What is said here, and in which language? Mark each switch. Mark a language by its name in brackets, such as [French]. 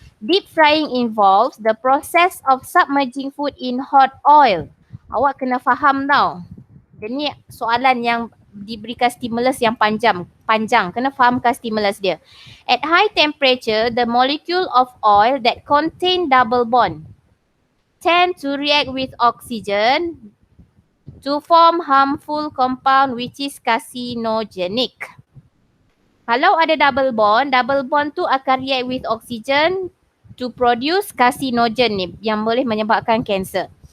[English] Deep frying involves the process of submerging food in hot oil. [Malay] Awak kena faham tau. Dia ni soalan yang diberikan stimulus yang panjang. Kena fahamkan stimulus dia. [English] At high temperature, the molecule of oil that contain double bond tend to react with oxygen to form harmful compound which is carcinogenic. [Malay] Kalau ada double bond tu akan [English] react with oxygen to produce carcinogen [Malay] ni yang boleh menyebabkan kanser.